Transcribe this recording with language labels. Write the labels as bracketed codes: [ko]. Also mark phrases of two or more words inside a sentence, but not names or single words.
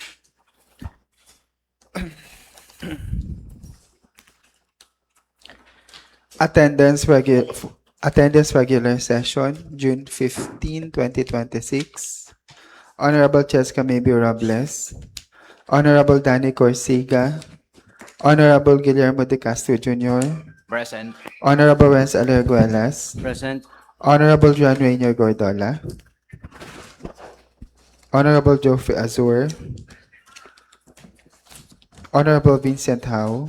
[en] Attendance regular session, June 15, 2026. Honorable Cheska Maybe Robles, Honorable Danny Corsiga, Honorable Guillermo de Castro Jr., Present. Honorable Renz Alerguelas, Present. Honorable Juan Rainier Gordola, Honorable Geoffrey Azur, Honorable Vincent Howe,